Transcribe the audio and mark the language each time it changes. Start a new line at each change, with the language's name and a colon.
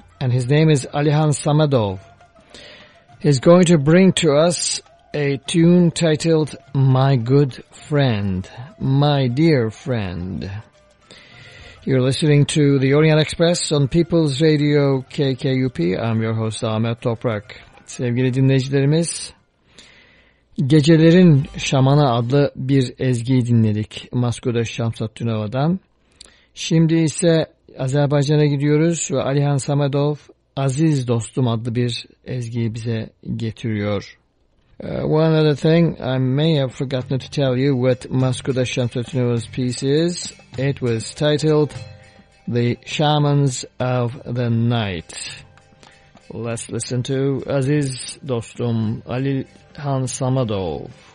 English: And his name is Alihan Samadov. He's going to bring to us a tune titled My Good Friend, My Dear Friend. You're listening to the Orient Express on People's Radio KKUP. I'm your host Ahmet Toprak.
Turkish: Sevgili dinleyicilerimiz, Gecelerin Şamanı adlı bir ezgiyi dinledik Maskuda Shamsutdinova'dan. Şimdi ise Azerbaycan'a gidiyoruz ve Alihan Samadov, Aziz Dostum adlı bir ezgiyi bize getiriyor.
English: One other thing, I may have forgotten to tell you what Maskuda Shamsutdinova's piece is. It was titled The Shamans of the Night. Let's listen to Aziz Dostum, Alihan Samadov.